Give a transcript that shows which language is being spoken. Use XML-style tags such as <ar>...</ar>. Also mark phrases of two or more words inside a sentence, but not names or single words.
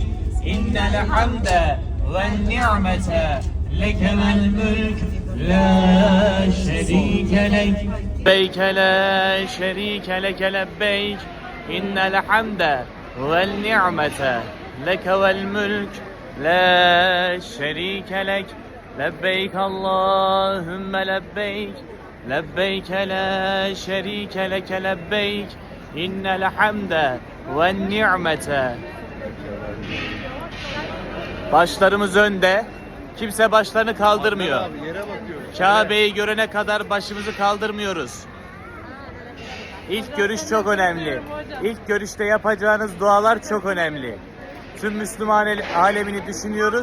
<ar>إن الحمد والنعمة لك والملك لا شريك لك لبيك لا شريك لك لبيك إن الحمد والنعمة لك والملك لا شريك لك لبيك اللهم لبيك لبيك لا شريك لك لبيك إن الحمد والنعمة.</ar> <tr>Başlarımız önde. Kimse başlarını kaldırmıyor. Kabe'yi görene kadar başımızı kaldırmıyoruz. İlk görüş çok önemli. İlk görüşte yapacağınız dualar çok önemli. Tüm Müslüman alemini düşünüyoruz.</tr>